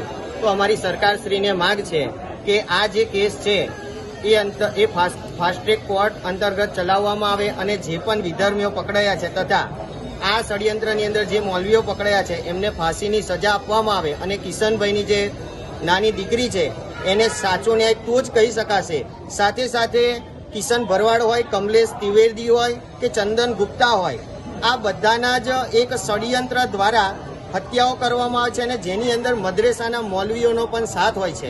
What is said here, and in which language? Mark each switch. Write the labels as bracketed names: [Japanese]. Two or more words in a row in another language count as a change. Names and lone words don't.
[Gujarati] તો અમારી સરકારશ્રીને માંગ છે કે આ જે કેસ છે એ [English] fast track court [Gujarati] અંતર્ગત ચલાવવામાં આવે અને જે પણ વિધર્મીઓ પકડાયા છે તથા આ ષડયંત્રની અંદર જે મૌલવીઓ પકડાયા છે એમને ફાંસીની સજા આપવામાં આવે અને કિશનભાઈની જે નાની દીકરી છે એને સાચો ન્યાય તો જ કહી શકાશે. સાથે સાથે કિશન ભરવાડ હોય, કમલેશ ત્રિવેદી હોય કે ચંદન ગુપ્તા હોય, આ બધાના જ એક ષડયંત્ર દ્વારા હત્યાઓ કરવામાં આવે છે અને જેની અંદર મદ્રેસાના મૌલવીઓનો પણ સાથ હોય છે.